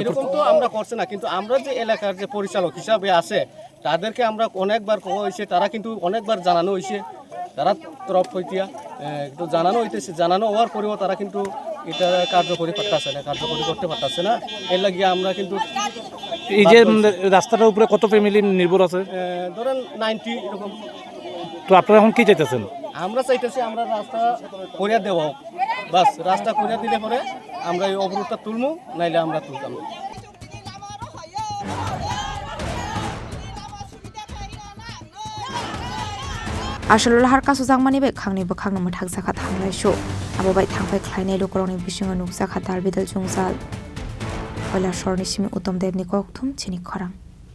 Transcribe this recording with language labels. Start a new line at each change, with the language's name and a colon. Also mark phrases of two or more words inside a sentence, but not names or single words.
Bangla: এরকম তো আমরা করছি না কিন্তু আমরা যে এলাকার যে পরিচালক হিসাবে আছে তাদেরকে আমরা অনেকবার কওয়া হয়েছে তারা কিন্তু অনেকবার জানানো হয়েছে তারা তরফ হইতিয়া একটু জানানো হইতেছে জানানো হওয়ার পরেও তারা কিন্তু এটা কার্যকরী করতেছে না কার্যকরী করতে পারতেছে না এর লাগিয়ে আমরা কিন্তু এই যে রাস্তাটার উপরে কত ফ্যামিলি নির্ভর আছে ধরেন 90 এরকম তো আপনারা এখন কি চাইতেছেন আমরা চাইতেছি আমরা রাস্তা করিয়া দেওয়া হোক বাস রাস্তা করিয়া দিলে পরে আমরা এই অবরোধটা তুলবো নাইলে আমরা তুলতাম না
Kok Borok: asolo lahar kaso jangmani bai khangni bo khangno mathak jakha thanglai sho abo bai thangpai khlainai lukurokni bisingo nukjakha dal bidal jungjal Koilashwar ni simi Uttom Dev ni kokthum chini khorang